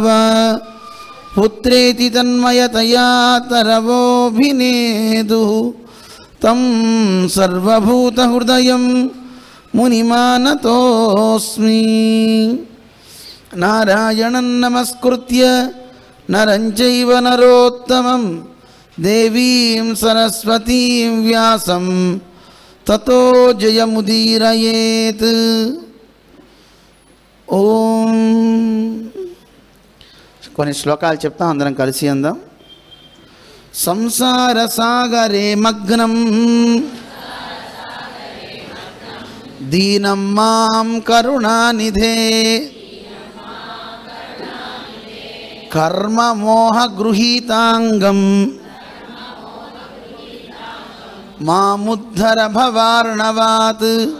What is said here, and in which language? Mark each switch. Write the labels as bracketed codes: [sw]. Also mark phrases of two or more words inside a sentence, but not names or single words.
[sa] पुत्रेति तन्मयतया तरवोऽभिनेदुः तं सर्वभूतहृदयं मुनिमानतोऽस्मि। नारायणं नमस्कृत्य नरं चैव नरोत्तमं देवीं सरस्वतीं व्यासं ततो जयमुदीरयेत्। [te] ఓం కొన్ని శ్లోకాలు చెప్తాం, అందరం కలిసి అందాం. [sa] సంసార సాగరే మగ్నం దీనం మాం కరుణానిధే కర్మ మోహ గృహీతాంగం మాముద్ధర భవార్ణవాత్.